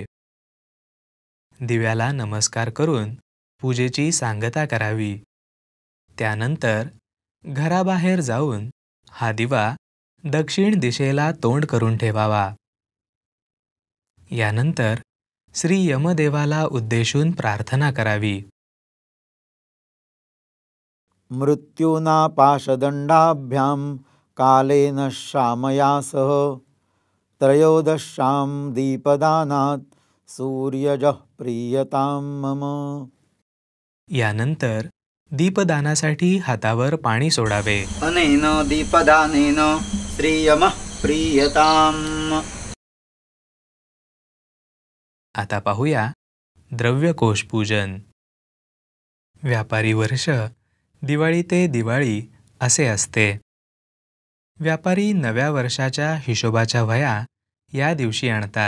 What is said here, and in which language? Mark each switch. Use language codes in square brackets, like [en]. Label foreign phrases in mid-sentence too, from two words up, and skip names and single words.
[mr] दिव्याला नमस्कार करून पूजेची सांगता करावी. त्यानंतर घराबाहेर जाऊन हा दिवा दक्षिण दिशेला तोंड करून ठेवावा. यानंतर श्री यमदेवाला उद्देशून प्रार्थना करावी. [sa] मृत्युना पाशदंडाभ्याम कालेन शामया सह त्रयोदश्यां दीपदानात् सूर्यजः प्रीयतां मम. [mr] यानंतर दीपदानासाठी हातावर पाणी सोडावे. [sa] अनेन दीपदानेन श्रियमः प्रीयताम्. [mr] आता पाहूया द्रव्यकोश पूजन. व्यापारी वर्ष दिवाळी ते दिवाळी असे असते. व्यापारी नव्या वर्षाच्या हिशोबाच्या वह्या या दिवशी आणतात.